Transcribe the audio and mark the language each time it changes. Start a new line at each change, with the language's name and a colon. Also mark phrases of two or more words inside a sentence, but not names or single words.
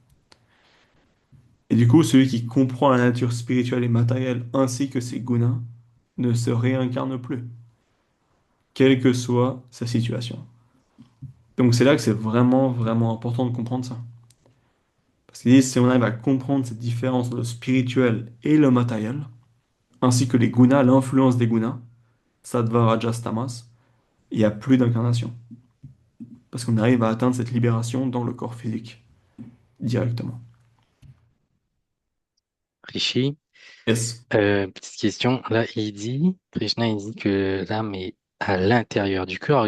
French: Et du coup, celui qui comprend la nature spirituelle et matérielle ainsi que ses gunas ne se réincarne plus, quelle que soit sa situation. Donc c'est là que c'est vraiment, vraiment important de comprendre ça. Parce que si on arrive à comprendre cette différence entre le spirituel et le matériel, ainsi que les gunas, l'influence des
Sanskrit: गुणाः सत्त्व रजस् तमस्,
French: il n'y a plus d'incarnation. Parce qu'on arrive à atteindre cette libération dans le corps physique, directement. Rishi, Yes. petite question. Là, Krishna, il dit que l'âme est à l'intérieur du corps.